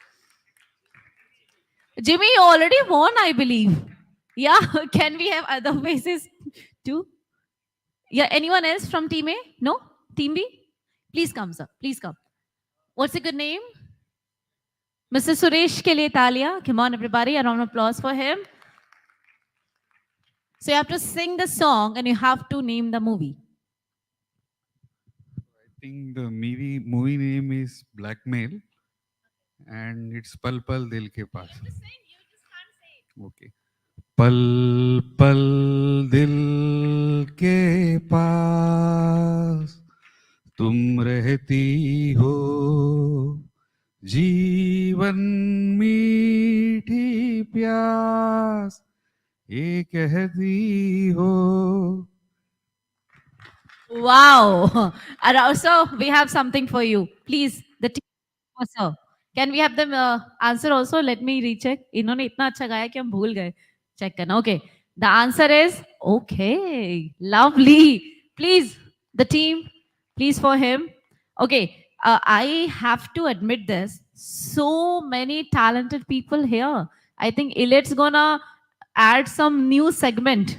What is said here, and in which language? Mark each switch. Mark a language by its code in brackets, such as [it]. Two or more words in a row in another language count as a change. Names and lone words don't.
[en] Jimmy, you already won, I believe. Yeah, can we have other faces too? Yeah, anyone else from team A? No? Team B? Please come, sir. Please come. What's your good name? [hi] Mr. Suresh के लिए तालियाँ. [en] Come on, everybody. A round of applause for him. So you have to sing the song and you have to name the movie. I think the movie name is Blackmail, and it's Pal Pal Dil Ke Paas. [hi] Okay. Pal Pal Dil Ke Paas तुम रहती हो जीवन मीठी प्यास ये कहती हो. [en] Wow. And also, we have something for you. Please, the team also. Can we have them answer also? Let me recheck. [hi] इन्होंने इतना अच्छा गाया कि हम भूल गए. Check करना. [en] Okay. The answer is okay. Lovely. Please, the team, please for him. Okay. I have to admit this. So many talented people here. I think Elets gonna add some new segment.